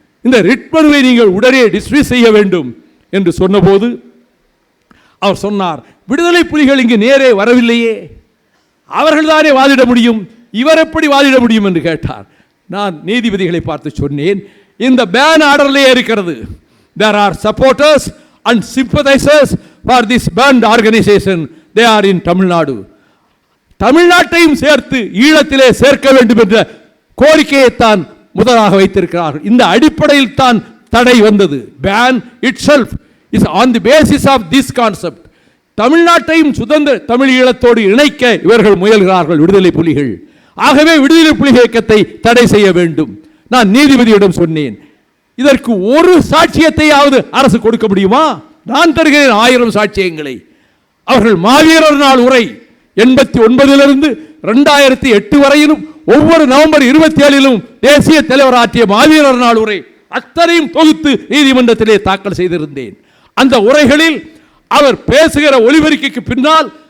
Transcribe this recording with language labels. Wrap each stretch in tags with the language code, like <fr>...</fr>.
<ta>இந்த ரிட் மனுவை நீங்கள் உடனே டிஸ்மிஸ் செய்ய வேண்டும் என்று சொன்னபோது அவர் சொன்னார், விடுதலை புலிகள் இங்கு நேரே வரவில்லையே, அவர்கள் தானே வாதிட முடியும், இவர் எப்படி வாதிட முடியும் என்று கேட்டார். நான் நீதிபதிகளை பார்த்து சொன்னேன், இந்த பேன் ஆர்டர்லேயே இருக்கிறது.</ta> <en>There are supporters and sympathizers for this banned organization. They are in Tamil Nadu.</en> <ta>தமிழ்நாட்டையும் சேர்த்து ஈழத்திலே சேர்க்க வேண்டும் என்ற கோரிக்கையைத்தான் முதலாக வைத்திருக்கிறார்கள். இந்த அடிப்படையில் தான் தடை வந்தது.</ta> <en>Ban itself is on the basis of this concept.</en> <ta>தமிழ்நாட்டையும் சுதந்திர தமிழ் ஈழத்தோடு இணைக்க இவர்கள் முயல்கிறார்கள் விடுதலை புலிகள். ஆகவே விடுதலை புலிகள் இயக்கத்தை தடை செய்ய வேண்டும். நான் நீதிபதியிடம் சொன்னேன், இதற்கு ஒரு சாட்சியத்தையாவது அரசு கொடுக்க முடியுமா? நான் தருகிறேன் 1000 சாட்சியங்களை. அவர்கள் மாவீரர் நாள் உரை 89 2008 வரையிலும் ஒவ்வொரு நவம்பர் 27 தேசிய தலைவர் ஆற்றிய மாவீரர் நாள் உரை அத்தனையும் தொகுத்து நீதிமன்றத்திலே தாக்கல் செய்திருந்தேன். அந்த உரைகளில் அவர் பேசுகிற ஒலிபெருக்கிக்கு பின்னால்</ta>